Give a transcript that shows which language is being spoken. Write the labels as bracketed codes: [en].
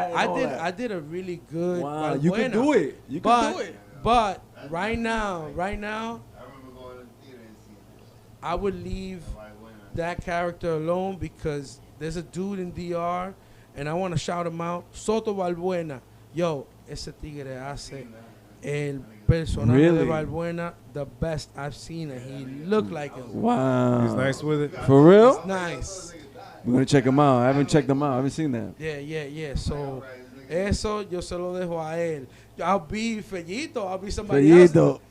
[en] hat and all that. I did a really good Wow, Balbuena. you can do it. You can do it. But right now, I remember going to the theater and seeing it. I would leave that character alone because there's a dude in DR, and I want to shout him out. Soto Balbuena. [es] Yo, ese tigre hace el personaje [en] Really? [es] de [en] Balbuena the best I've seen, and he looked like him. Wow. He's nice with it. For real? Nice. We're gonna check him out. I haven't checked him out. I haven't seen that. [es] Yeah. So, eso yo se lo dejo a él. [en] I'll be Fellito. I'll be somebody else. Fellito.